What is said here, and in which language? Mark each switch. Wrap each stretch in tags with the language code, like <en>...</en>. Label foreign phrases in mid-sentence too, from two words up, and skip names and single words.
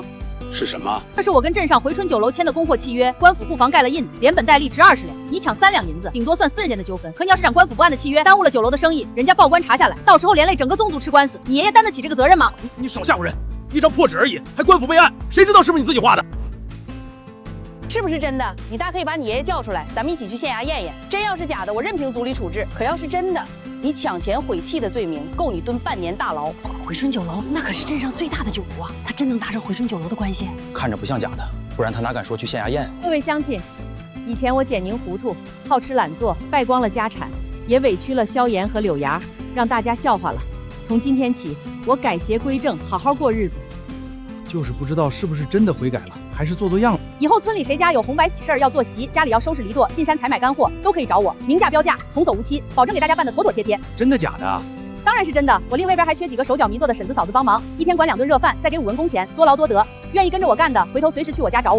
<zh>是什麼？那是我跟鎮上回春酒樓簽的供貨契約，官府庫房蓋了印，連本帶利值20兩。你抢3两银子，頂多算私人間的糾紛。可你要是長官府不按的契約，耽誤了酒樓的生意，人家報官查下來，到時候連累整個宗族吃官司，你爺爺擔得起這個責任嗎？你少嚇唬人！一張破紙而已，還官府備案，誰知道是不是你自己畫的？是不是真的？你大可以把你爺爺叫出來，咱們一起去縣衙驗驗。真要是假的，我任憑族裡處置。可要是真的，你搶錢毁器的罪名，夠你蹲半年大牢。回春酒樓那可是鎮上最大的酒樓啊，他真能搭上回春酒樓的關係？看着不像假的，不然他哪敢說去縣衙驗？各位鄉親，以前我简寧糊塗，好吃懶做，敗光了家產，也委屈了蕭炎和柳芽，讓大家笑話了。從今天起，我改邪歸正，好好過日子。就是不知道是不是真的悔改了，還是做樣子。以後村裡誰家有紅白喜事兒要做席，家裡要收拾犁垛，進山採買乾貨，都可以找我，明價標價，童叟無欺，保證給大家辦得妥妥帖帖。真的假的啊？當然是真的，我另外邊還缺幾個手腳迷做的婶子嫂子幫忙，一天管2頓熱飯，再給5文工錢，多勞多得。願意跟着我幹的，回頭隨時去我家找我。</zh>